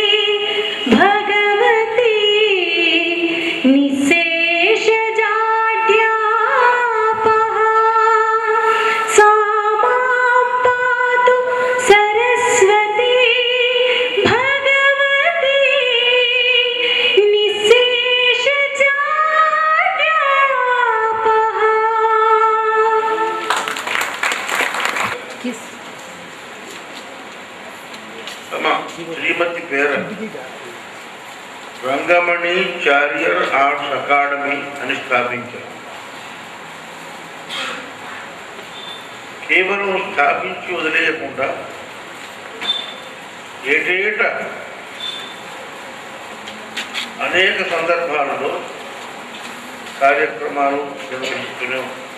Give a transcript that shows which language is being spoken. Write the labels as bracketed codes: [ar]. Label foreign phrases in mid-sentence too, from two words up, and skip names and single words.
[sa] भगवती निःशेषजाड्यापहा सा मां पातु सरस्वती भगवती निःशेषजाड्यापहा. [te] శ్రీమతి పేర రంగమణి చారియర్ ఆర్ట్స్ అకాడమీ అని స్థాపించారు. కేవలం స్థాపించి వదిలేయకుండా ఏటేట అనేక సందర్భాలలో కార్యక్రమాలు నిర్వహిస్తూనే ఉంటారు.